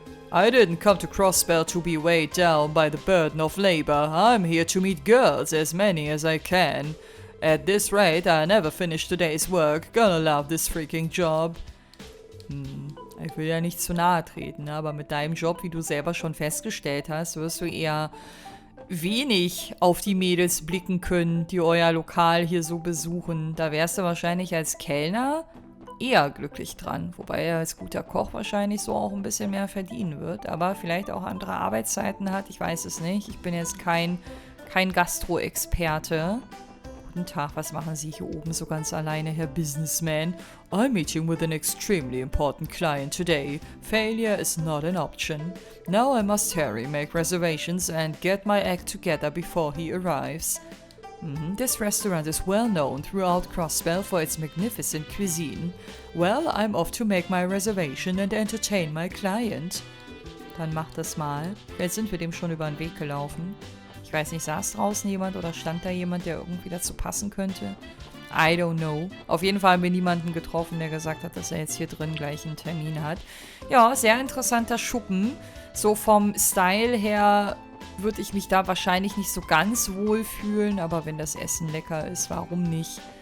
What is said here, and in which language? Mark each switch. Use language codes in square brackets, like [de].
[en] I didn't come to Crossbell to be weighed down by the burden of labor. I'm here to meet girls, as many as I can. At this rate, I'll never finish today's work. Gonna love this freaking job. [de] Ich will ja nicht zu nahe treten, aber mit deinem Job, wie du selber schon festgestellt hast, wirst du eher wenig auf die Mädels blicken können, die euer Lokal hier so besuchen. Da wärst du wahrscheinlich als Kellner eher glücklich dran. Wobei er als guter Koch wahrscheinlich so auch ein bisschen mehr verdienen wird. Aber vielleicht auch andere Arbeitszeiten hat. Ich weiß es nicht. Ich bin jetzt kein Gastro-Experte. Guten Tag, was machen Sie hier oben so ganz alleine, Herr Businessman? [en] I'm meeting with an extremely important client today. Failure is not an option. Now I must hurry, make reservations and get my act together before he arrives. This restaurant is well known throughout Crossbell for its magnificent cuisine. Well, I'm off to make my reservation and entertain my client. [de] Dann mach das mal. Jetzt sind wir dem schon über den Weg gelaufen. Ich weiß nicht, saß draußen jemand oder stand da jemand, der irgendwie dazu passen könnte? [en] I don't know. [de] Auf jeden Fall haben wir niemanden getroffen, der gesagt hat, dass er jetzt hier drin gleich einen Termin hat. Ja, sehr interessanter Schuppen. So vom Style her würde ich mich da wahrscheinlich nicht so ganz wohl fühlen, aber wenn das Essen lecker ist, warum nicht?